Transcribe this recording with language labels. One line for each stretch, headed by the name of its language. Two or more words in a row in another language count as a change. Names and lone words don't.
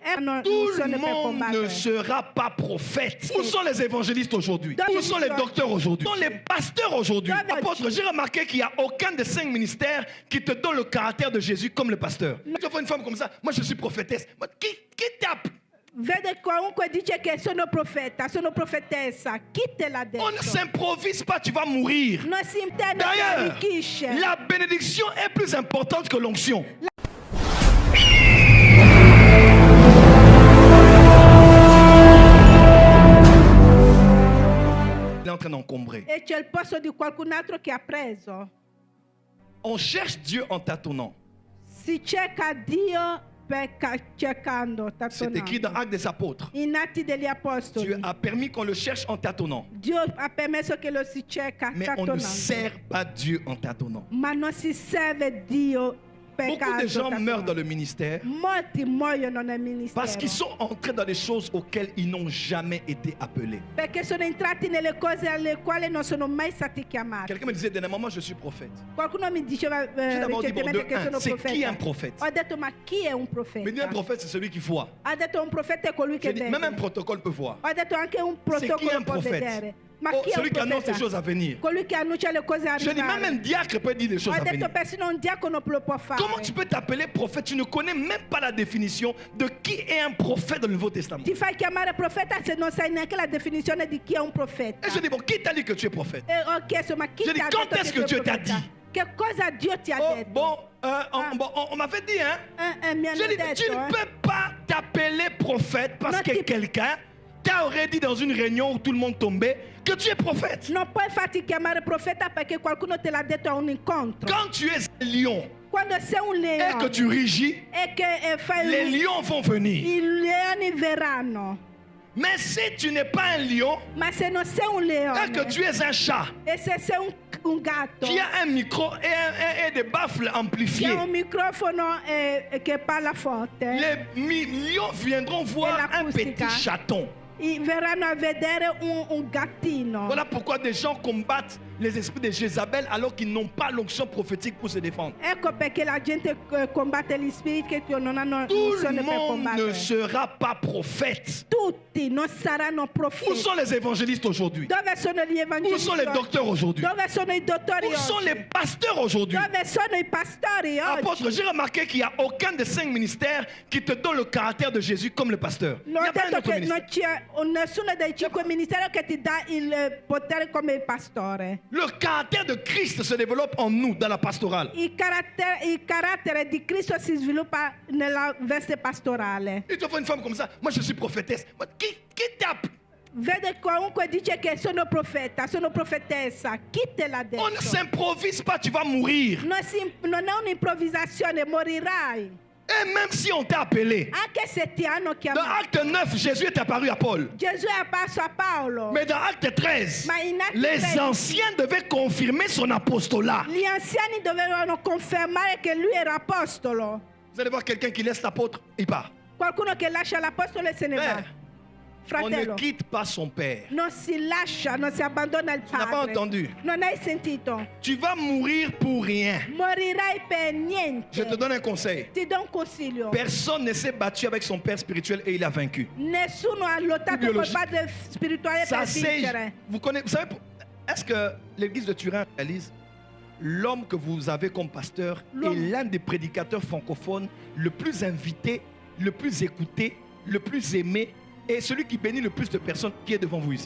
French: Tout le monde ne sera pas prophète. Où sont les évangélistes aujourd'hui? Où sont les docteurs aujourd'hui? Où sont les pasteurs aujourd'hui? Apôtre, j'ai remarqué qu'il n'y a aucun des 5 ministères qui te donne le caractère de Jésus comme le pasteur. Tu vois une femme comme ça, moi je suis prophétesse. Qui tape?
Italian: Vede comunque dice che sono profeta, sono profetessa. Chi te l'ha detto?
French: On ne s'improvise pas, tu vas mourir.
Italian: Non si intende,
French: D'ailleurs,
Italian: arricchisce.
French: la bénédiction est plus importante que l'onction. Il est en train d'encombrer.
Italian: E c'è il posto di qualcun altro che ha preso.
French: On cherche Dieu en tâtonnant.
Italian: Si cerca Dio cercando,
French: C'est écrit dans Actes des Apôtres.
Italian: In Atti degli Apostoli.
French: Dieu a permis qu'on le cherche en tâtonnant.
Italian: Dio ha permesso che lo si cerca
French: Mais on ne sert pas Dieu en tâtonnant.
Italian: Ma non si serve Dio per
French: Beaucoup de
Italian: caso.
French: gens meurent dans le ministère
Italian: Molti muoiono nel ministero.
French: parce qu'ils sont entrés dans des choses auxquelles ils n'ont jamais été appelés.
Italian: Perché sono entrati nelle cose alle quali non sono mai stati chiamati.
French: Quelqu'un me disait dernièrement, moi je suis prophète.
Italian: Qualcuno mi diceva
French: J'ai d'abord dit, bon,
Italian: recentemente che sono
French: c'est qui un
Italian: profeta.
French: prophète?
Italian: Ho detto, ma chi è un profeta?
French: Mais un prophète, c'est celui qui voit.
Italian: Ha detto, un profeta è colui che
French: J'ai dit,
Italian: vede.
French: même un protocole peut voir.
Italian: Ho detto, anche un
French: C'est qui
Italian: protocollo
French: un
Italian: può
French: prophète?
Italian: vedere. Ma Oh, chi è un
French: celui qui annonce
Italian: profeta?
French: les choses à venir.
Italian: Colui che annuncia le cose a
French: Je dis, même
Italian: arrivare.
French: un diacre peut dire des choses
Italian: Ho
French: à
Italian: detto,
French: venir.
Italian: persino un diacono lo può fare.
French: Comment tu peux t'appeler prophète? Tu ne connais même pas la définition de qui est un prophète dans le Nouveau Testament.
Italian: Ti fai chiamare profeta se non sai neanche la definizione di chi è un profeta.
French: Et je dis, bon, qui t'a dit que tu es prophète?
Italian: E ho chiesto, ma chi
French: Je
Italian: ti
French: dis,
Italian: ha
French: quand
Italian: detto
French: est-ce
Italian: che
French: que
Italian: sei
French: Dieu t'a
Italian: profeta?
French: dit?
Italian: Che cosa Dio ti ha Oh, detto?
French: bon, on m'avait dit, hein?
Italian: Mi hanno
French: Je dis,
Italian: detto,
French: tu ne peux pas t'appeler prophète parce
Italian: Non,
French: que
Italian: ti-
French: quelqu'un t'aurait dit dans une réunion où tout le monde tombait que tu es prophète.
Italian: non puoi farti chiamare profeta perché qualcuno te l'ha detto a un incontro.
French: Quand tu es un lion
Italian: Quando sei un
French: et
Italian: leone
French: que tu rugis,
Italian: e che fai
French: les lions vont venir.
Italian: i leoni verranno.
French: Mais si tu n'es pas un lion
Italian: Ma se non sei un leone
French: et que tu es un chat
Italian: e se sei un gatto
French: qui a un micro et des baffles
Italian: che
French: amplifiés,
Italian: ha un microfono che parla forte,
French: les lions viendront voir un
Italian: l'acustica.
French: petit chaton.
Italian: Verranno a vedere un gattino.
French: Voilà pourquoi des gens combattent les esprits de Jézabel alors qu'ils n'ont pas l'onction prophétique pour se défendre.
Italian: Ecco perché la gente combatte gli spiriti che non hanno
French: Tout le
Italian: l'unzione per
French: monde ne
Italian: combattere.
French: sera pas prophète.
Italian: Tutti non saranno
French: Où
Italian: profeti.
French: sont les évangélistes aujourd'hui?
Italian: Dove sono gli
French: Où
Italian: evangelisti?
French: sont les docteurs aujourd'hui?
Italian: Dove sono i dottori
French: Où sont
Italian: oggi?
French: les pasteurs aujourd'hui?
Italian: Dove sono i pastori
French: Apôtre,
Italian: oggi?
French: j'ai remarqué qu'il n'y a aucun des 5 ministères qui te donne le caractère de Jésus comme le pasteur. Il
Italian: Non
French: n'y
Italian: ho
French: a pas un
Italian: detto
French: autre
Italian: che non
French: ministère.
Italian: c'è nessuno dei 5 ministeri che ti dà il potere come il pastore.
French: Le caractère de Christ se développe en nous, dans la pastorale.
Italian: Il carattere di Cristo si sviluppa nella veste pastorale.
French: Et tu vois une femme comme ça, moi je suis prophétesse. Qui tape?
Italian: Vede comunque dice che sono profeta, sono profetessa. Chi te l'ha detto?
French: On ne s'improvise pas, tu vas mourir.
Italian: Non è un'improvvisazione, morirai.
French: Et même si on t'a appelé,
Italian: Anche se ti hanno
French: dans
Italian: chiamato.
French: Acte 9, Jésus est apparu à Paul.
Italian: Gesù è apparso a Paolo.
French: Mais dans Acte 13,
Italian: Ma in Atti
French: les
Italian: 13,
French: anciens devaient confirmer son apostolat.
Italian: gli anziani dovevano confermare che lui era apostolo.
French: Vous allez voir quelqu'un qui laisse l'apôtre, il part.
Italian: Qualcuno che lascia l'apostolo e se ne va.
French: On ne
Italian: Fratello,
French: quitte pas son père.
Italian: non si lascia, non si abbandona il
French: Tu n'as pas
Italian: padre.
French: entendu.
Italian: Non hai sentito?
French: Tu vas mourir pour rien.
Italian: Morirai per niente.
French: Je te donne un conseil.
Italian: Ti do un consiglio.
French: Personne ne s'est battu avec son père spirituel et il a vaincu.
Italian: Nessuno ha lottato col
French: Biologique.
Italian: padre spirituale
French: Ça
Italian: per
French: c'est.
Italian: vincere.
French: Vous connaissez, vous savez, est-ce que l'église de Turin réalise l'homme que vous avez comme pasteur est l'un des prédicateurs francophones le plus invité, le plus écouté, le plus aimé et celui qui bénit le plus de personnes qui est devant vous ici?